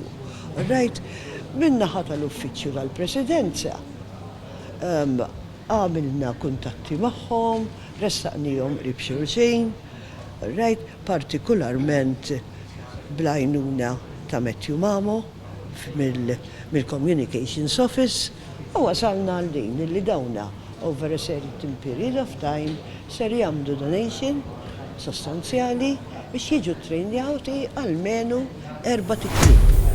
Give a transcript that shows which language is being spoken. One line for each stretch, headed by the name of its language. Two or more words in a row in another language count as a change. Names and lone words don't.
Maltese: Rajt min-naħa tal-Uffiċċju tal-Presidenza għamilna kuntatti magħhom, ressaqnihom qrib xulxejn, rajt partikolarment bl-għajnuna ta' Matthew Mamo mill-Communications Office u wasalna għal-din li dawna
English: over a certain period of time
Maltese: ser jagħmlu donation sostanzjali biex jiġu trainjati għalmenu 4 tiklib.